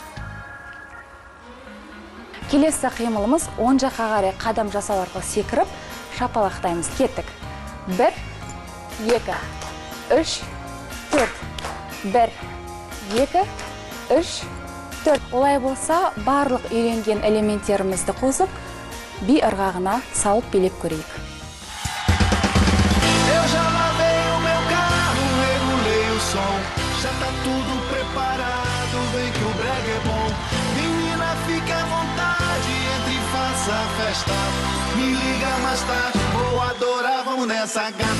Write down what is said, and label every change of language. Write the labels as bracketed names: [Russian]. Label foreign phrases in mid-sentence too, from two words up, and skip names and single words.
[Kazakh] Келесі қимылымыз оң жаққа қарай қадам жасау арқылы секіріп, шапалақтаймыз. Кеттік. 1-2, 3-4. 1-2, 3-4. Олай болса, барлық үйренген элементтерімізді қосып, би ырғағына салып билеп көрейік. [Portuguese] Já tá tudo preparado, vem que o brega é bom. Menina, fique à vontade, entre e faça a festa. Me liga mais tarde, vou adorar, vamos nessa gata.